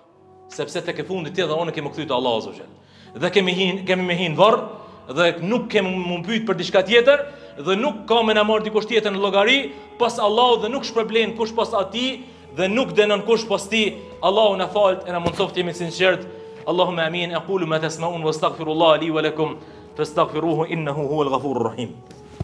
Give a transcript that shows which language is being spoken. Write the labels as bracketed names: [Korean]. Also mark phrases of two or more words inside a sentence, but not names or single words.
[Albanian] Sepse tek e fundit ti dhe unë kemi kthyr te Allahu [Arabic] عز وجل. [Albanian] Dhe kemi me hin varr dhe nuk kemi më pyet për diçka tjetër dhe nuk ka me na marr dikush tjetër në llogari pas Allahut dhe nuk shpërblen kush pas atij dhe nuk dënon kush pas ti. Allahu na falt e na mundsoft jemi sinqert. [Arabic] اللهم آمين. أقول ما تسمعون وأستغفر الله لي ولكم فاستغفروه إنه هو الغفور الرحيم.